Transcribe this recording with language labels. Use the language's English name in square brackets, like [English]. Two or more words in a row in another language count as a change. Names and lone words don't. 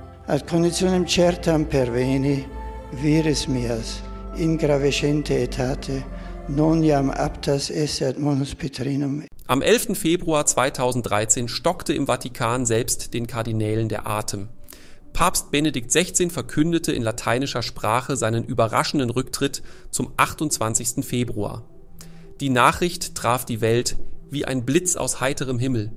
[Latin] Ad conditionem certam perveni, vires mias, in gravescente etate, non jam aptas esse ad Monus Petrinum. [German] Am 11. Februar 2013 stockte im Vatikan selbst den Kardinälen der Atem. Papst Benedikt XVI. Verkündete in lateinischer Sprache seinen überraschenden Rücktritt zum 28. Februar. Die Nachricht traf die Welt wie ein Blitz aus heiterem Himmel.